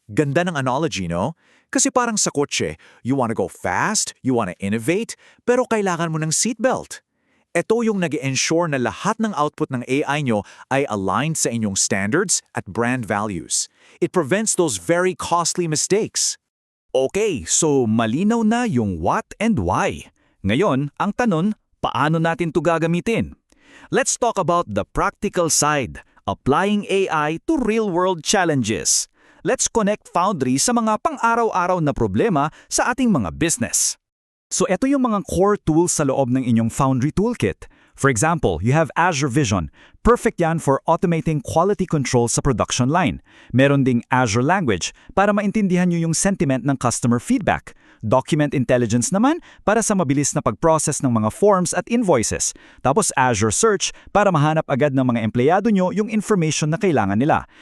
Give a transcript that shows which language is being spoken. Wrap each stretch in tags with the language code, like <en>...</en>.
<tl>Ganda ng analogy, no? Kasi parang sa kotse,</tl> <en>you wanna go fast, you wanna innovate,</en> <tl>pero kailangan mo ng seatbelt. Ito yung nag-ensure na lahat ng output ng AI nyo ay aligned sa inyong standards at brand values.</tl> <en>It prevents those very costly mistakes.</en> <tl>Okay, so malinaw na yung what and why. Ngayon, ang tanong, paano natin to gagamitin?</tl> <en>Let's talk about the practical side, applying AI to real-world challenges. Let's connect Foundry</en> <tl>sa mga pang-araw-araw na problema sa ating mga business. So ito yung mga core tools sa loob ng inyong Foundry Toolkit.</tl> <en>For example, you have Azure Vision. Perfect yan for automating quality control sa production line.</en> <tl>Meron ding Azure Language para maintindihan nyo yung sentiment ng customer feedback. Document Intelligence naman para sa mabilis na pag-process ng mga forms at invoices. Tapos Azure Search para mahanap agad ng mga empleyado nyo yung information na kailangan nila.</tl>